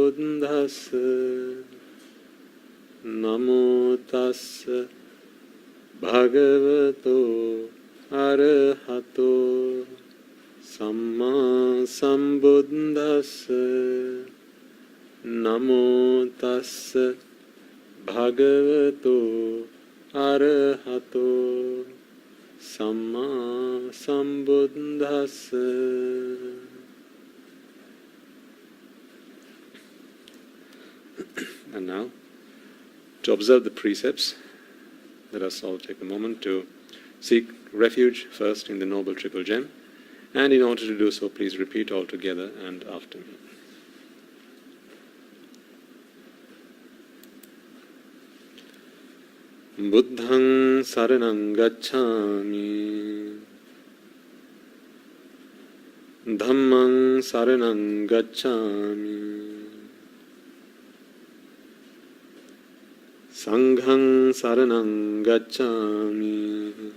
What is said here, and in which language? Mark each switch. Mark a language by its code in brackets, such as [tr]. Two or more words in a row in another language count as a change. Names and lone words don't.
[pi] Sambuddhassa Namo Tassa Bhagavato Arahato Samma Sambuddhassa Namo Tassa Bhagavato Arahato Samma Sambuddhassa. [en] And now, to observe the precepts, let us all take a moment to seek refuge first in the Noble Triple Gem, and in order to do so, please repeat all together and after me. [pi] Buddhaṃ saraṇaṃ gacchāmi, Dhammaṃ saraṇaṃ gacchāmi, Sanghang saranang gacchami,